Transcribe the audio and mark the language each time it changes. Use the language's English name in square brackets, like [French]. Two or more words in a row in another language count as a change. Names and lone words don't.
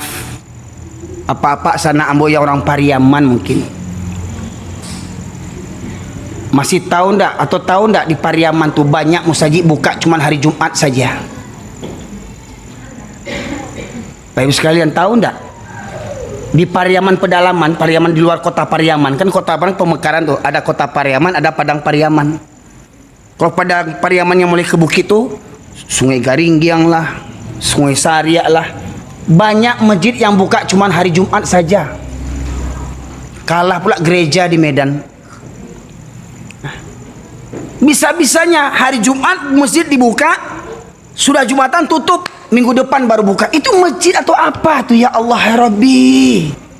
[Indonesian] Apa-apa sana ambo yang orang Pariaman mungkin. Masih tahu ndak atau tahu ndak di Pariaman tuh banyak musajid buka cuman hari Jumat saja. Bapak Ibu sekalian tahu ndak? Di Pariaman pedalaman, Pariaman di luar kota Pariaman, kan kota pemekaran tuh, ada kota Pariaman, ada Padang Pariaman. Kalau Padang Pariaman yang mulai ke bukit tuh, Sungai Garinggiang lah, Sungai Saria lah, banyak masjid yang buka cuman hari Jumat saja. Kalah pula gereja di Medan. Bisa-bisanya hari Jumat masjid dibuka, sudah Jumatan tutup, minggu depan baru buka. Itu masjid atau apa tuh ya Allah ya Rabbi?